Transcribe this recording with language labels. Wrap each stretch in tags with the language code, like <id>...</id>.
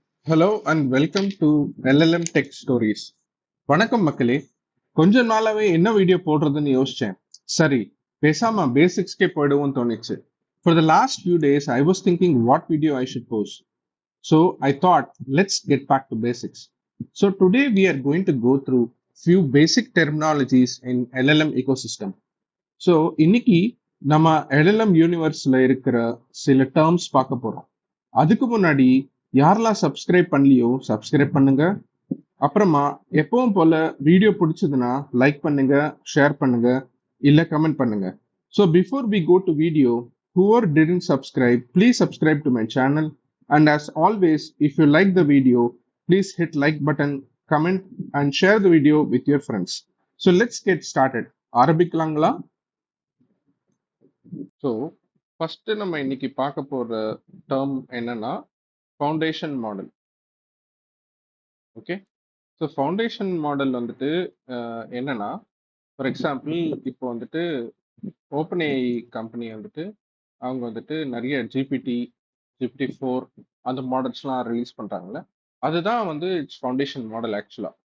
<en>Hello and welcome to LLM tech stories.</en> <ta>வணக்கம் மக்களே. கொஞ்ச நாளாவே என்ன வீடியோ போடுறதுன்னு யோசிச்சேன். சரி, பேசாம பேசிக்ஸ்க்கே போயிடுவோம் தோணுச்சு.</ta> <en>For the last few days, I was thinking what video I should post. So I thought, let's get back to basics. So today we are going to go through few basic terminologies in LLM ecosystem.</en> <ta>So இன்னைக்கு நம்ம LLM யூனிவர்ஸ்ல இருக்கிற சில terms பார்க்க போறோம். அதுக்கு முன்னாடி யாரெல்லாம் subscribe பண்ணலையோ subscribe பண்ணுங்க. அப்புறமா எப்பவும் போல வீடியோ பிடிச்சதுன்னா லைக் பண்ணுங்க, ஷேர் பண்ணுங்க, இல்ல கமெண்ட் பண்ணுங்க.</ta> <en>So before we go to video, whoever didn't subscribe, please subscribe to my channel. And as always, if you like the video, please hit like button, comment and share the video with your friends. So let's get started.</en> <ta>ஆரம்பிக்கலாங்களா? So first நம்ம இன்னைக்கு பார்க்க போற term என்னன்னா foundation model. Okay, so foundation model வந்துட்டு என்னன்னா, for example இப்போ வந்துட்டு ஓப்பன்ஏஐ கம்பெனி வந்துட்டு அவங்க வந்துட்டு நிறைய GPT-4 அந்த மாடல்ஸ்லாம் ரிலீஸ் பண்றாங்கல்ல, அதுதான் வந்து இட்ஸ் ஃபவுண்டேஷன் மாடல் ஆக்சுவலா.</ta>